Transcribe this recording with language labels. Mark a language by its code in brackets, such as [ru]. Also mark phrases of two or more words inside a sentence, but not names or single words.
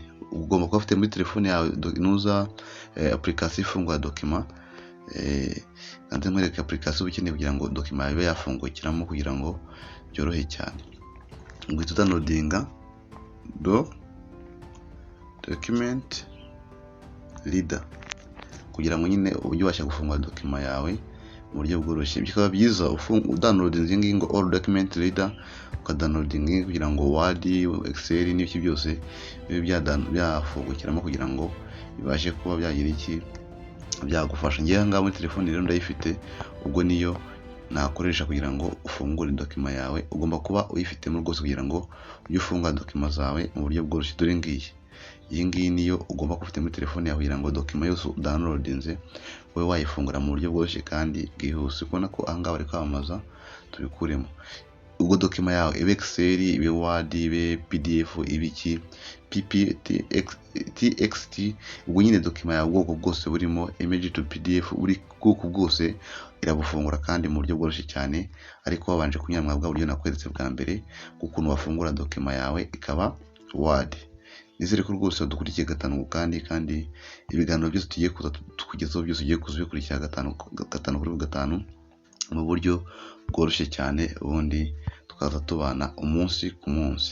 [rw] Ugomba kuba ufite muri telefone yawe nuza application ifungura document, kandi mwereke application ukeneye kugira ngo document yawe ibe yafungukiramo kugira ngo byorohe cyane. Uhita downloadinga [en] document reader [rw] kugira ngo nyine ujye ubasha gufungura document yawe mu buryo bworoshye. Bikaba byiza downloading ngo [en] all document reader, [rw] ukadownloading kugira ngo Word, Excel n'ibiki byose bibe byafungukiramo kugira ngo bibashe kuba byagira iki byagufasha. Ngiye ngaha muri telefone rero ndayifite, ubwo niyo nakoresha kugira ngo ufungure document yawe. Ugomba kuba uyifitemo rwose kugira ngo ujye ufunga document zawe mu buryo bworoshye. Dore iyi ngiyi niyo ugomba kuba ufite muri telefone yawe kugira ngo document yose downloadinze wowe wayifungura mu buryo bworoshye kandi bwihuse. Ubona ko aha ngaha bari kwamamaza tubikuremo. Ubwo document yawe ibe Excel, ibe Word, ibe PDF, ibiki TXT, ubwo nyine document yawe ubwoko bwose burimo [en] image to PDF, [rw] buri bwoko bwose irabufungura kandi mu buryo bworoshye cyane, ariko wabanje kunyura bwa buryo nakweretse bwa mbere ukuntu wafungura document yawe ikaba Word. Nizere ko rwose dukurikiye gatanu kandi ibiganiro byose tugiye kugezaho byose ugiye kuzikurikira gatanu kuri gatanu mu buryo bworoshye cyane, ubundi tukaza tubana umunsi ku munsi.